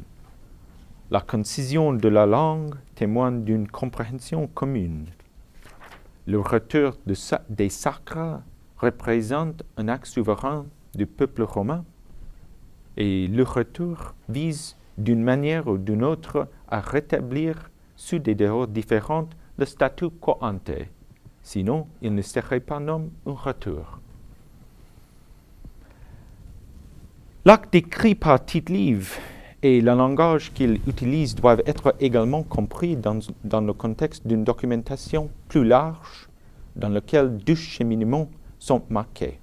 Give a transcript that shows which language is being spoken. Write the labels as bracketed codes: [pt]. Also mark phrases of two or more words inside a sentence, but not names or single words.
[fr] La concision de la langue témoigne d'une compréhension commune. Le retour des sacres représente un acte souverain du peuple romain et le retour vise d'une manière ou d'une autre à rétablir sous des dehors différentes le [la] statu quo ante. [fr] Sinon, il ne serait pas nommé un retour. L'acte décrit par Tite-Live et le langage qu'il utilise doivent être également compris dans le contexte d'une documentation plus large dans laquelle 2 cheminements sont marqués.